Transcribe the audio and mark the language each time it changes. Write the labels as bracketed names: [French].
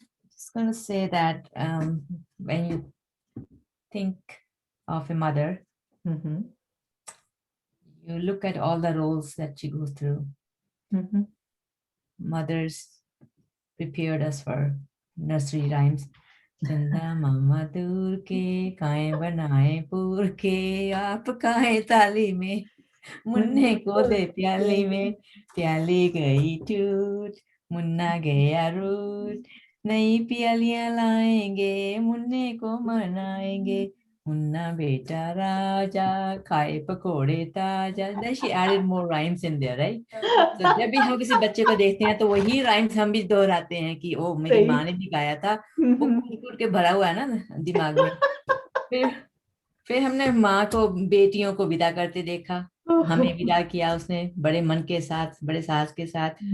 [English] Just going to say that when you think of a mother, you look at all the roles that she goes through. Mothers prepared us for nursery rhymes. [Hindi] चंदा मामा दूर के काए बनाए पूर के, आप काए ताली में, मुन्ने को दे प्याली में, प्याली गई टूट, मुन्ना गया रूठ, नई पियालियां लाएंगे, मुन्ने को मनाएंगे, मुन्ना बेटा राजा, खाए पकोड़े ताजा. [English] Then she added more rhymes in there, right? [Hindi] So जब भी हम किसी बच्चे को देखते हैं तो वही राइम्स हम भी दोहराते हैं कि ओ मेरी माँ ने भी गाया था. वो कूट कूट के भरा हुआ है ना दिमाग में. फिर हमने माँ को बेटियों को विदा करते देखा. हमें विदा किया उसने बड़े मन के साथ, बड़े साहस के साथ.